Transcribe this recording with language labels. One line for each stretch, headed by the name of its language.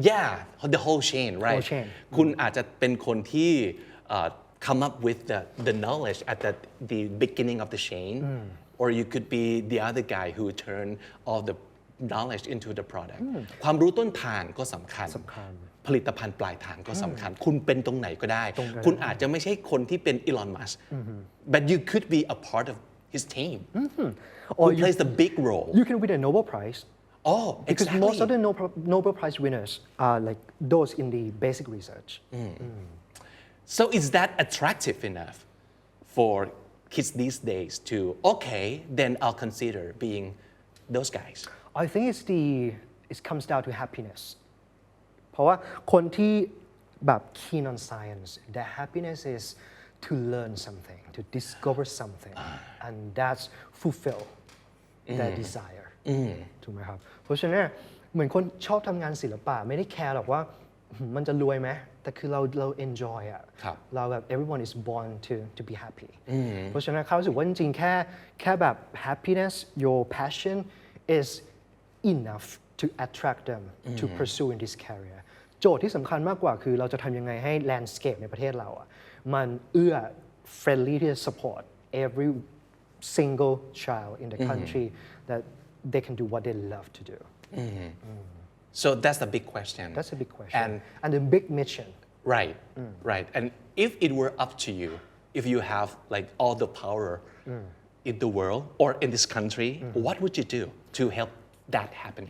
English: yeah the whole chain right
Thai: คุณอาจจะเป็นคนที่
English: come up with the knowledge at the beginning of the chain or you could be the other guy who turn all the knowledge into the product
Thai: ความรู้ต้นทางก็สำคัญผลิตภัณฑ์ปลายทางก็สำคัญคุณเป็นตรงไหนก็ได้คุณอาจจะไม่ใช่คนที่เป็น
English: Elon Musk but you could be a part of his team who plays the big role you can win a Nobel Prize because exactly. most of the Nobel Prize winners are like those in the basic research So is that attractive enough for kids these days to okay then I'll consider being those guys I think it comes down to happiness
Thai: เพราะว่าคนที่แบบ
English: keen on science their happiness is to learn something to discover something and that's fulfill their desire
Thai: ถูกไหมครับเพราะฉะนั้นเหมือนคนชอบทำงานศิลปะไม่ได้แคร์หรอกว่า มันจะรวยไหมแต่คือเรา enjoy อะเราแบบ
English: everyone is born to be happy
Thai: เพราะฉะนั้นเขารู้สึกว่าจริงๆแค่แบบ
English: happiness your passion is enough to attract them to pursue in this career
Thai: โจทย์ที่สำคัญมากกว่าคือเราจะทำยังไงให้
English: landscape
Thai: ในประเทศเราอะมันเอื้อ
English: friendly ที่จะ support every single child in the country that they can do what they love to do So that's the big question. That's a big question. And the big mission. Right, right. And if it were up to you, if you have like all the power in the world or in this country, what would you do to help that happen?